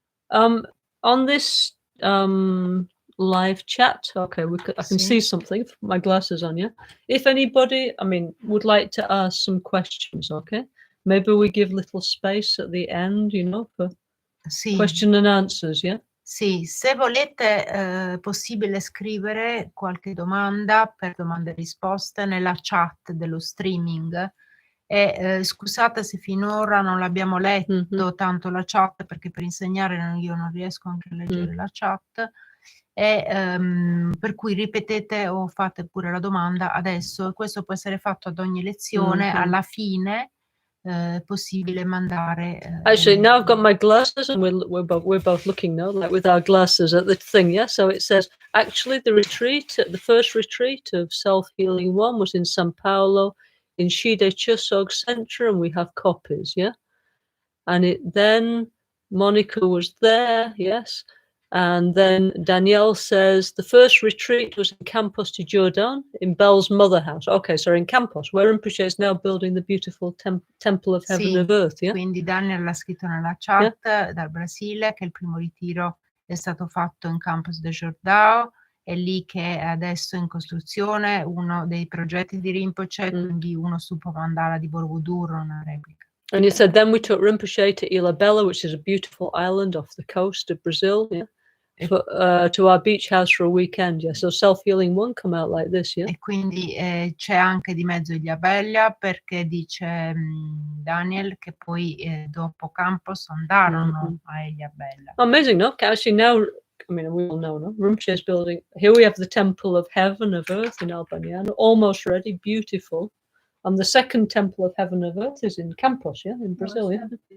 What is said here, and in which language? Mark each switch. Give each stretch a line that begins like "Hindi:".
English: On this live chat, okay, I can see something. My glasses on, yeah. If anybody, would like to ask some questions, okay, maybe we give little space at the end, for question and answers, yeah.
Italian: Sì, se volete è possibile scrivere qualche domanda per domande e risposte nella chat dello streaming, e scusate se finora non l'abbiamo letto tanto la chat, perché per insegnare io non riesco anche a leggere la chat, e per cui ripetete o fate pure la domanda adesso. Questo può essere fatto ad ogni lezione, alla fine possibile mandare.
English: Actually, now I've got my glasses, and we're both looking now, like with our glasses at the thing, yeah. So it says actually the first retreat of Self-Healing 1 was in São Paulo, in Shide Chusog Center, and we have copies, yeah. And then Monica was there, yes. And then Danielle says the first retreat was in Campos de Jordão, in Belle's mother house. Okay, so in Campos, where Rinpoche is now building the beautiful temple of heaven and earth. Yeah?
Italian: Quindi Daniel l'ha scritto nella chat dal Brasile che il primo ritiro è stato fatto in Campos de Jordão, è lì che è adesso in costruzione uno dei progetti di Rinpoche, quindi uno stupo mandala di Borobudur, una replica.
English: And he said then we took Rinpoche to Ilhabela, which is a beautiful island off the coast of Brazil, yeah. To our beach house for a weekend, yeah. So Self-Healing 1 come out like this, yeah.
Italian: E quindi c'è anche di mezzo Ilhabela, perché dice Daniel che poi dopo Campos andarono a Ilhabela.
English: Amazing, no? Actually now, we all know, no? Rinpoche is building, here we have the temple of heaven, of earth in Albaniano, almost ready, beautiful. And the second temple of heaven, of earth is in Campos, yeah, in Brazil, yeah.